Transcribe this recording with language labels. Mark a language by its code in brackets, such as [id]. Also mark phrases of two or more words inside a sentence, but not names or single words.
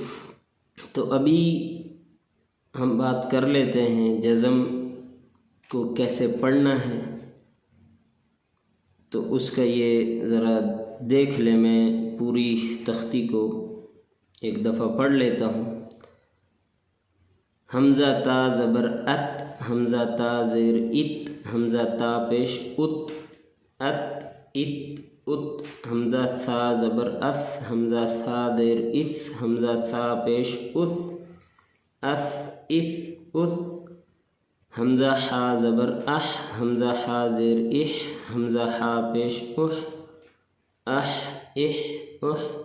[ur] تو ابھی ہم بات کر لیتے ہیں جزم کو کیسے پڑھنا ہے، تو اس کا یہ ذرا دیکھ لیں، میں پوری تختی کو ایک دفعہ پڑھ لیتا ہوں۔ حمزہ تا زبر ات، حمزہ تا زیر ات، حمزہ تا پیش ات، ات ات ات، حمزہ ثا زبر اث، حمزہ ثا زیر اس، حمزہ ثا پیش اس، اس اس اس، حمزہ حا زبر اح، حمزہ حا زیر اح، حمزہ حا پیش اح، اح اح اح،